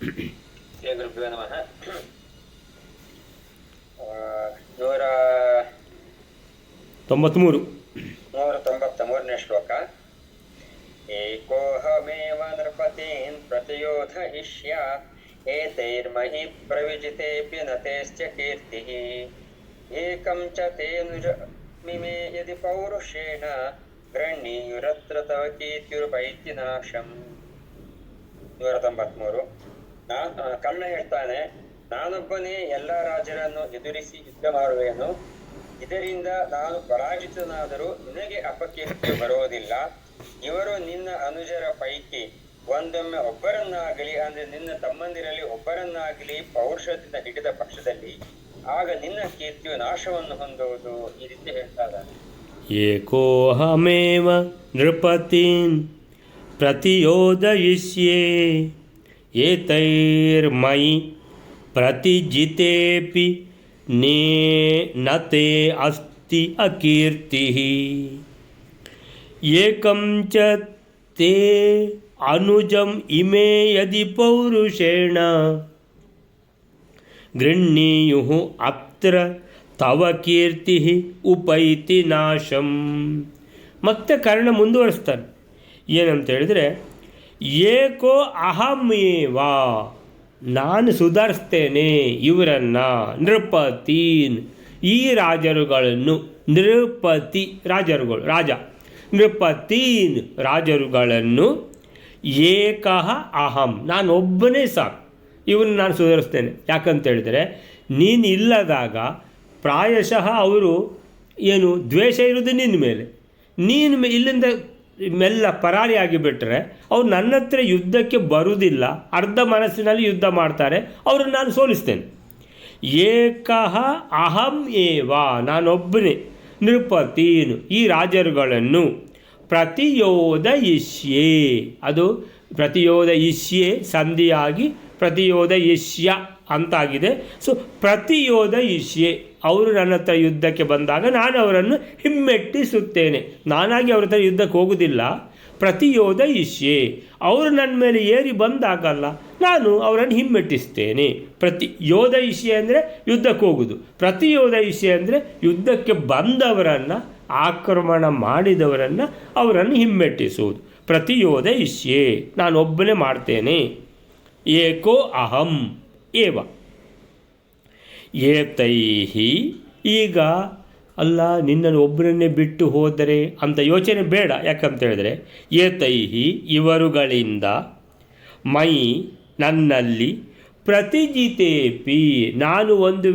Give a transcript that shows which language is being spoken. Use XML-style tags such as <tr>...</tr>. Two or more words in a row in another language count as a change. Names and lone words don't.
<kn>193ನೇ ಶ್ಲೋಕ.</kn> <sa>ಏಕೋಹಮೇವ ನೃಪತೀನ್ ಪ್ರತಿಯೋಧಯಿಷ್ಯ ಏತೈರ್ಮಹಿ ಪ್ರವಿಜಿತೇಪ್ಯನತೇಶ್ಚ ಕೀರ್ತಿಃ ಏಕಂ ಚ ತೇನುಜಮಿಮೇ ಯದಿ ಪೌರುಷೇಣ ಗೃಹ್ಣೀಯುರತ್ರ ತವ ಕೀರ್ತಿರುಪೈತಿ ನಾಶಂ.</sa> <kn>193. ಕರ್ಣ ಹೇಳ್ತಾನೆ, ನಾನೊಬ್ಬನೇ ಎಲ್ಲ ರಾಜರನ್ನು ಎದುರಿಸಿ ಯುದ್ಧ ಮಾಡುವೆನು. ಇದರಿಂದ ನಾನು ಪರಾಜಿತನಾದರೂ ನಿನಗೆ ಅಪಕೀರ್ತಿ ಬರುವುದಿಲ್ಲ. ಇವರು ನಿನ್ನ ಅನುಜರ ಪೈಕಿ ಒಂದೊಮ್ಮೆ ಒಬ್ಬರನ್ನಾಗಲಿ, ಅಂದರೆ ನಿನ್ನ ತಮ್ಮಂದಿರಲ್ಲಿ ಒಬ್ಬರನ್ನಾಗಲಿ ಪೌರುಷದಿಂದ ಹಿಡಿದ ಪಕ್ಷದಲ್ಲಿ ಆಗ ನಿನ್ನ ಕೀರ್ತಿಯು ನಾಶವನ್ನು ಹೊಂದುವುದು. ಈ ರೀತಿ ಹೇಳ್ತಾ ಇದ್ದಾನೆ.</kn> <sa>ಏಕೋಹಮೇವ ನೃಪತೀನ್ ಪ್ರತಿಯೋಧಯಿಷ್ಯೇ ಏತೈರ್ಮಯಿ ಪ್ರತಿಜಿತೇಪಿ ನತೆ ಅಸ್ತಿ ಅಕೀರ್ತಿಃ ಏಕಂ ಚ ತೇ ಅನುಜಂ ಇಮೇ ಯದಿ ಪೌರುಷೇಣ ಗೃಹ್ಣೀಯುಃ ಅತ್ರ ತವ ಕೀರ್ತಿ ಉಪೈತಿ ನಾಶಂ.</sa> <kn>ಮತ್ತೆ ಕರ್ಣ ಮುಂದುವರಿಸ್ತಾನೆ. ಏನಂತ ಹೇಳಿದರೆ,</kn> <sa>ಏಕೋ ಅಹಮೇವ,</sa> <kn>ನಾನು ಸುಧಾರಿಸ್ತೇನೆ ಇವರನ್ನು, ನೃಪತೀನ್, ಈ ರಾಜರುಗಳನ್ನು, ನೃಪತಿ ರಾಜರುಗಳು, ರಾಜ, ನೃಪತೀನ್ ರಾಜರುಗಳನ್ನು,</kn> <sa>ಏಕಃ ಅಹಂ,</sa> <kn>ನಾನೊಬ್ಬನೇ ಸಾಕು, ಇವನು ನಾನು ಸುಧಾರಿಸ್ತೇನೆ. ಯಾಕಂತೇಳಿದರೆ ನೀನು ಇಲ್ಲದಾಗ ಪ್ರಾಯಶಃ ಅವರು ಏನು ದ್ವೇಷ ಇರೋದು ನಿನ್ನ ಮೇಲೆ. ನೀನು ಇಲ್ಲಿಂದ ಮೆಲ್ಲ ಪರಾರಿ ಆಗಿಬಿಟ್ರೆ ಅವ್ರು ನನ್ನ ಹತ್ರ ಯುದ್ಧಕ್ಕೆ ಬರುವುದಿಲ್ಲ, ಅರ್ಧ ಮನಸ್ಸಿನಲ್ಲಿ ಯುದ್ಧ ಮಾಡ್ತಾರೆ, ಅವ್ರನ್ನ ನಾನು ಸೋಲಿಸ್ತೇನೆ.</kn> <sa>ಏಕಃ ಅಹಂ ಏವ,</sa> <kn>ನಾನೊಬ್ಬನೇ, ನೃಪತೀನ್, ಈ ರಾಜರುಗಳನ್ನು ಪ್ರತಿಯೋದಯಿಷ್ಯೆ, ಅದು ಪ್ರತಿಯೋದಯಿಷ್ಯೆ ಸಂಧಿಯಾಗಿ ಪ್ರತಿಯೋದಯಿಷ್ಯ ಅಂತಾಗಿದೆ. ಸೊ ಪ್ರತಿಯೋದಯಿಷ್ಯೆ, ಅವರು ನನ್ನ ಹತ್ರ ಯುದ್ಧಕ್ಕೆ ಬಂದಾಗ ನಾನು ಅವರನ್ನು ಹಿಮ್ಮೆಟ್ಟಿಸುತ್ತೇನೆ. ನಾನಾಗಿ ಅವ್ರ ಹತ್ರ ಯುದ್ಧಕ್ಕೆ ಹೋಗುವುದಿಲ್ಲ. ಪ್ರತಿಯೋದಯಿಷ್ಯೆ, ಅವರು ನನ್ನ ಮೇಲೆ ಏರಿ ಬಂದಾಗಲ್ಲ ನಾನು ಅವರನ್ನು ಹಿಮ್ಮೆಟ್ಟಿಸ್ತೇನೆ. ಯೋದಯಿಷ್ಯೆ ಅಂದರೆ ಯುದ್ಧಕ್ಕೆ ಹೋಗುವುದು, ಪ್ರತಿಯೋದಯಿಷ್ಯೆ ಅಂದರೆ ಯುದ್ಧಕ್ಕೆ ಬಂದವರನ್ನು, ಆಕ್ರಮಣ ಮಾಡಿದವರನ್ನು ಅವರನ್ನು ಹಿಮ್ಮೆಟ್ಟಿಸುವುದು. ಪ್ರತಿಯೋದಯಿಷ್ಯೆ, ನಾನೊಬ್ಬನೇ ಮಾಡ್ತೇನೆ.</kn> <sa>ಏಕೋ ಅಹಂ ಏವ ಏತೈಹಿ,</sa> <kn>ಈಗ ಅಲ್ಲ ನಿನ್ನನ್ನು ಒಬ್ಬರನ್ನೇ ಬಿಟ್ಟು ಹೋದರೆ ಅಂತ ಯೋಚನೆ ಬೇಡ. ಯಾಕಂತ ಹೇಳಿದ್ರೆ ಏತೈಹಿ, ಇವರುಗಳಿಂದ, ಮೈ ನನ್ನಲ್ಲಿ, ಪ್ರತಿಜಿತೇಪಿ, ನಾನು ಒಂದು</kn>